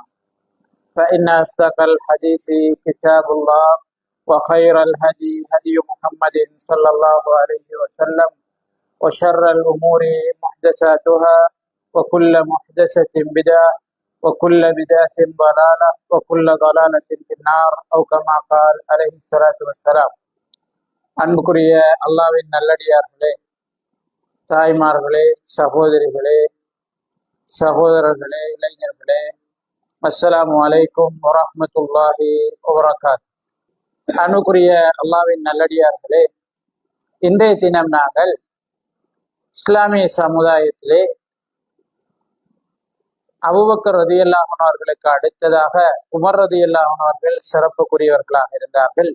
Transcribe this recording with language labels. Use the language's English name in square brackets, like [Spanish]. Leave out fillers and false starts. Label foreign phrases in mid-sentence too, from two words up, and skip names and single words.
[Arabic] فإن أصدق الحديث كتاب الله وخير الهدي هدي محمد صلى الله عليه وسلم وشر الأمور محدثاتها وكل محدثة بدعة وكل بدعة ضلالة وكل ضلالة في النار أو كما قال عليه الصلاة والسلام. [Tamil] அன்புக்குரிய அல்லாஹ்வின் நல்லடியார்களே, தாய்மார்களே, சகோதரிகளே, சகோதரர்களே, இளைஞர்களே, [Arabic] السلام عليكم ورحمة الله وبركاته. [Tamil] அன்புக்குரிய அல்லாஹ்வின் நல்லடியார்களே, இன்றைய தினம் நாங்கள் இஸ்லாமிய சமுதாயத்திலே அபூபக்கர் [Arabic] رضي الله عنه [Tamil] அவர்களுக்கு அடுத்ததாக உமர் [Arabic] رضي الله عنه [Tamil] அவர்கள் சிறப்புக்குரியவர்களாக இருந்தார்கள்.